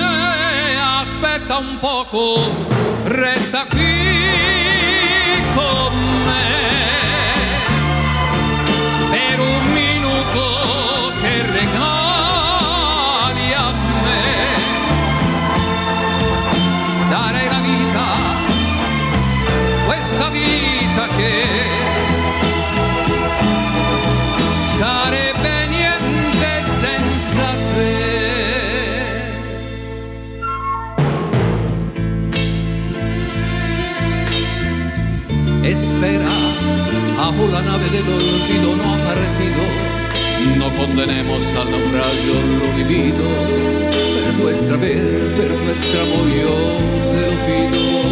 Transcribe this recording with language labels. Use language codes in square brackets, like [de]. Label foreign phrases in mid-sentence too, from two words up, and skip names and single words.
[it] Aspetta un poco, resta qui con me per un minuto che regali a me. Darei la vita, questa vita che sarebbe niente senza te. [es] Espera, aún la nave del olvido no ha partido, no condenemos al naufragio lo vivido, per nuestra vez, per nuestro amor yo te lo pido.